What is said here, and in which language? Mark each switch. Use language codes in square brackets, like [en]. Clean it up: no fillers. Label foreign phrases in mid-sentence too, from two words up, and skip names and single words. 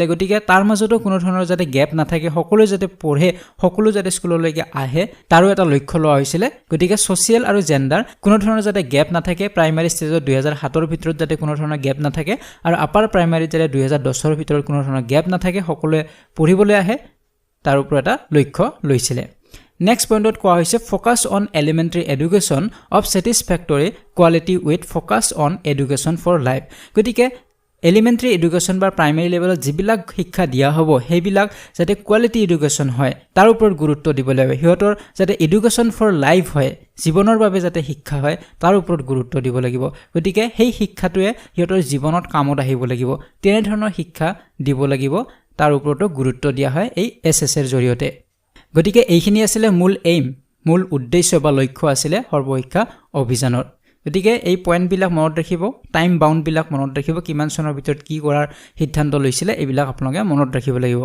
[as] গতিকে তাৰ মাজতো কোনো ধৰণৰ যাতে গ্যাপ নাথাকে সকলো যাতে পঢ়ে সকলো যাতে স্কুললৈকে আহে তাৰো এটা লক্ষ্য লোৱা হৈছিলে গতিকে সোশ্যাল আৰু জেন্ডাৰ কোনো ধৰণৰ যাতে গ্যাপ নাথাকে [en] primary stageত [as] 2007 ৰ ভিতৰত যাতে কোনো ধৰণৰ গ্যাপ নাথাকে আৰু [en] upper primary [as] যাতে 2010 ৰ ভিতৰত কোনো ধৰণৰ গ্যাপ নাথাকে সকলোৱে পঢ়িবলৈ আহে তাৰ ওপৰত এটা লক্ষ্য লৈছিলে [en] Next point [as] কোৱা হৈছে [en] focus on elementary education of satisfactory quality with focus on education for life [as] গতিকে elementary education বা [en] primary level [as] যিবিলাক শিক্ষা দিয়া হ'ব সেইবিলাক যাতে [en] quality education [as] হয় তাৰ ওপৰত গুৰুত্ব দিব লাগিব হিয়তৰ যাতে [en] education for life [as] হয় জীৱনৰ বাবে যাতে শিক্ষা হয় তাৰ ওপৰত গুৰুত্ব দিব লাগিব গতিকে সেই শিক্ষাটোৱে হিয়তৰ জীৱনত কামত আহিব লাগিব তেনে ধৰণৰ শিক্ষা দিব লাগিব তাৰ ওপৰতো গুৰুত্ব দিয়া হয় এই SSৰ জৰিয়তে গতিকে এইখিনি আছিল মূল উদ্দেশ্য বা লক্ষ্য আছিল সৰ্বশিক্ষা অভিযানৰ গতিকে এই পয়েন্ট বিলাক মনত ৰাখিব [en] time bound [as] বিলাক মনত ৰাখিব কিমান চনৰ ভিতৰত কি কৰাৰ সিদ্ধান্ত লৈছিল এইবিলাক আপোনালোকে মনত ৰাখিব লাগিব